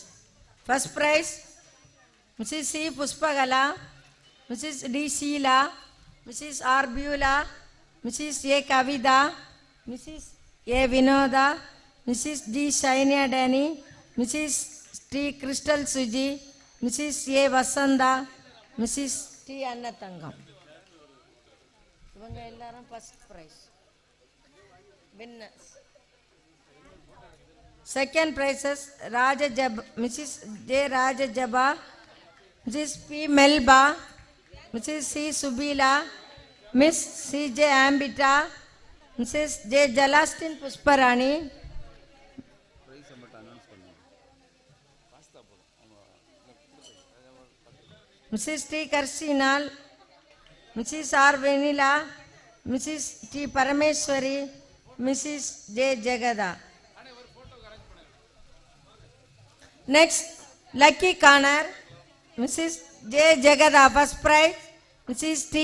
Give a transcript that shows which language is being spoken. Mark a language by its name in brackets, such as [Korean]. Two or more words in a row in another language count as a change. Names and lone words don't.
[English] First prize, Mrs. C. Puspagala, Mrs. D. Sheila, Mrs. R. Beulah, Mrs. A. Kavida, Mrs. A. Vinoda, Mrs. D. Shainia Danny, Mrs. T. Crystal Suji, Mrs. A. Vasanda, Mrs. T. Annatangam. [Tamil] இவங்க எல்லாரும் [English] first prize winners. second prizes Mrs. J. Rajajaba, Mrs. P. Melba, Mrs. C. Subila, Miss C. J. Ambita, Mrs. J. Jalastin Pusparani, Mrs. T. Karsinal, Mrs. R. Venila, Mrs. T. Parameswari, Mrs. J. Jagada. Next, Lucky Corner, Mrs. J. Jagada first prize, Mrs. T.